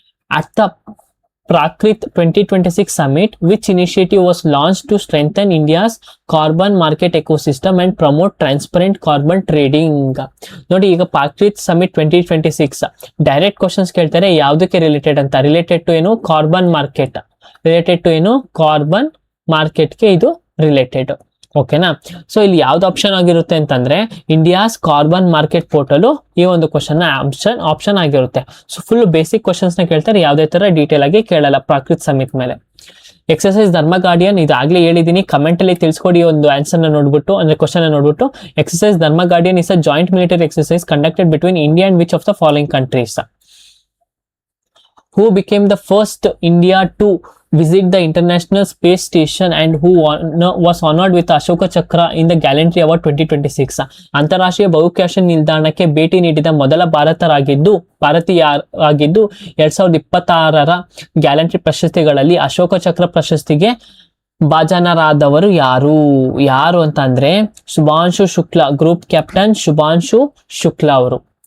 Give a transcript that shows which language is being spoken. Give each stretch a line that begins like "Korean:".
English: At the Prakrit 2026 summit, which initiative was launched to strengthen India's carbon market ecosystem and promote transparent carbon trading?
Kannada: ನೋಡಿ, ಈಗ Prakrit summit 2026 direct questions ಕೇಳ್ತಾರೆ. ಯಾವುದಕ್ಕೆ related ಅಂತ? Related to ಏನು? Carbon market. Related to ಏನು? Carbon ಮಾರ್ಕೆಟ್ಗೆ ಇದು related. ಓಕೆನಾ? ಸೊ ಇಲ್ಲಿ ಯಾವ್ದು ಆಪ್ಷನ್ ಆಗಿರುತ್ತೆ ಅಂತಂದ್ರೆ ಇಂಡಿಯಾಸ್ ಕಾರ್ಬನ್ ಮಾರ್ಕೆಟ್ ಪೋರ್ಟಲ್ ಈ ಒಂದು ಕ್ವಶನ್ ಆಪ್ಷನ್ ಆಗಿರುತ್ತೆ. ಸೊ ಫುಲ್ ಬೇಸಿಕ್ ಕ್ವಶನ್ಸ್ ನ ಕೇಳ್ತಾರೆ, ಯಾವುದೇ ತರ ಡೀಟೇಲ್ ಆಗಿ ಕೇಳಲ್ಲ ಪ್ರಾಕೃತ್ ಸಮಿಟ್ ಮೇಲೆ. ಎಕ್ಸರ್ಸೈಸ್ ಧರ್ಮ ಗಾರ್ಡಿಯನ್ ಇದಾಗ್ಲೇ ಹೇಳಿದೀನಿ, ಕಮೆಂಟ್ ಅಲ್ಲಿ ತಿಳಿಸ್ಕೊಡಿ ಒಂದು ಆನ್ಸರ್ ನ ನೋಡ್ಬಿಟ್ಟು, ಅಂದ್ರೆ ಕ್ವಶನ್ ನೋಡ್ಬಿಟ್ಟು.
English: Exercise Dharma guardian is a joint military exercise conducted between India and which of the following countries? Who became the first India to visit the International Space Station and who was honored with Ashoka Chakra in the Gallantry Award 2026?
Kannada: ಅಂತಾರಾಷ್ಟ್ರೀಯ ಬಾಹ್ಯಾಕಾಶ ನಿಲ್ದಾಣಕ್ಕೆ ಭೇಟಿ ನೀಡಿದ ಮೊದಲ ಭಾರತೀಯರಾಗಿದ್ದು 2026ರ gallantry ಪ್ರಶಸ್ತಿಗಳಲ್ಲಿ Ashoka Chakra ಪ್ರಶಸ್ತಿಗೆ ಭಾಜನರಾದವರು ಯಾರು ಅಂತ ಅಂದ್ರೆ ಶುಭಾಂಶು ಶುಕ್ಲಾ, ಗ್ರೂಪ್ ಕ್ಯಾಪ್ಟನ್ ಶುಭಾಂಶು ಶುಕ್ಲಾ ಅವರು.